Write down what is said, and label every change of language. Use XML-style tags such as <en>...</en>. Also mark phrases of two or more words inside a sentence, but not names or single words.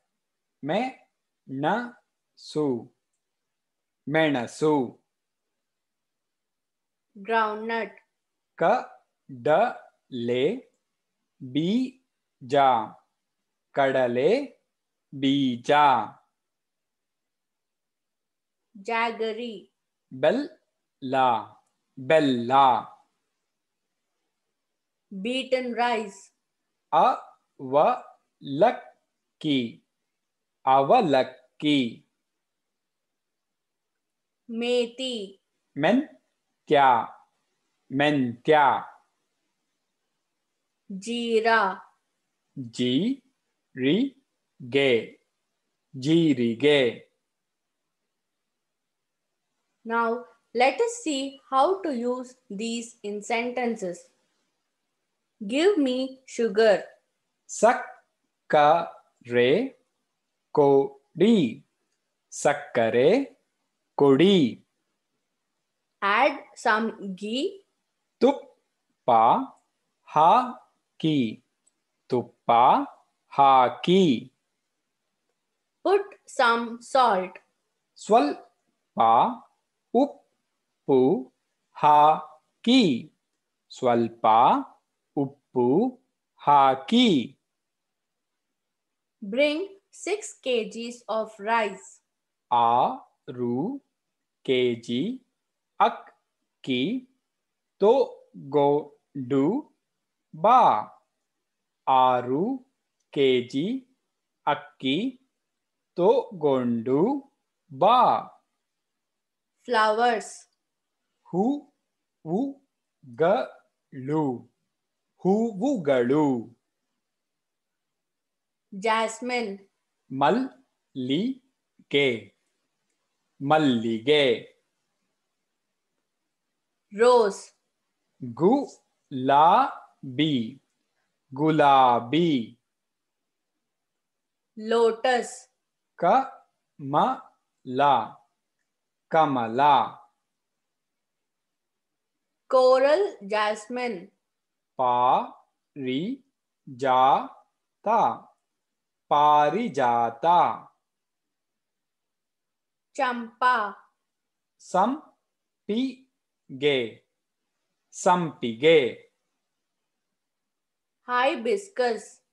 <kn>ಮೆಣಸು ಮೆಣಸು</kn> <en>Groundnut.</en> <kn>ಕಡಲೆ ಬೀಜ ಕಡಲೆ ಬೀಜ</kn> <en>Jaggery.</en> <kn>ಬೆಲ್ಲ. ಬೆಲ್ಲ.</kn> <en>Beaten rice.</en> <kn>ಅವಲಕ್ಕಿ. ಅವಲಕ್ಕಿ.</kn> <en>Methi.</en> <kn>ಮೆಂತ್ಯ. ಮೆಂತ್ಯ.</kn> <en>Jeera.</en> <kn>ಜೀರಿಗೆ. ಜೀರಿಗೆ.</kn> <en>Now let us see how to use these in sentences. Give me sugar.</en> <kn>ಸಕ್ಕರೆ ಕೊಡಿ. ಸಕ್ಕರೆ ಕೊಡಿ.</kn> <en>Add some ghee.</en> <kn>ತುಪ್ಪ ಹಾಕಿ. ತುಪ್ಪ ಹಾಕಿ.</kn> <en>Put some salt.</en> <kn>ಸ್ವಲ್ಪ ಉಪ್ಪು ಹಾಕಿ. ಸ್ವಲ್ಪ ಉಪ್ಪು ಹಾಕಿ.</kn> <en>Bring 6 kgs of rice.</en> <kn>6 kg ಅಕ್ಕಿ ತೊಗೊಂಡು ಬಾ. 6 kg ಅಕ್ಕಿ ತೊಗೊಂಡು ಬಾ.</kn> <en>Flowers.</en> <kn>ಹೂವುಗಳು. ಹೂವುಗಳು.</kn> <en>Jasmine.</en> <kn>ಮಲ್ಲಿಗೆ. ಮಲ್ಲಿಗೆ.</kn> <en>Rose.</en> <kn>ಗುಲಾಬಿ. ಗುಲಾಬಿ.</kn> <en>Lotus.</en> <kn>ಕಮಲ. ಕಮಲ.</kn> <en>Coral jasmine.</en> <kn>ಪಾರಿಜಾತ. ಪಾರಿಜಾತ.</kn> <en>Champa.</en> <kn>ಸಂಪಿಗೆ. ಸಂಪಿಗೆ.</kn> <en>Hibiscus.</en>